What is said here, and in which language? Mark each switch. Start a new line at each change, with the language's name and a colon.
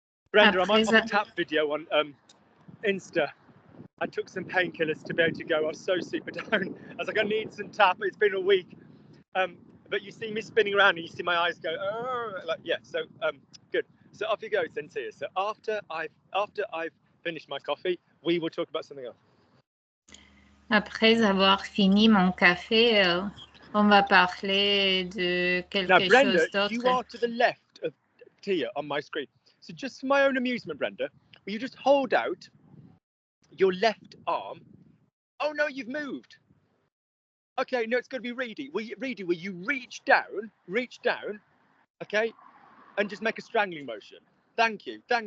English: Brenda, I might pop a tap video on Insta. I took some painkillers to be able to go. I was so super down. I was like, I need some tap. It's been a week. But you see me spinning around and you see my eyes go, oh, like, yeah, so good. So off you go, Cynthia. So after I've finished my coffee, we will talk about something else.
French: Après avoir fini mon café, on va parler de quelque
English: Brenda,
French: chose d'autre.
English: You are to the left of Tia on my screen. So just for my own amusement, Brenda, will you just hold out your left arm? Oh no, you've moved. Okay, no, it's going to be Reedy. Will you reach down, okay, and just make a strangling motion? Thank you.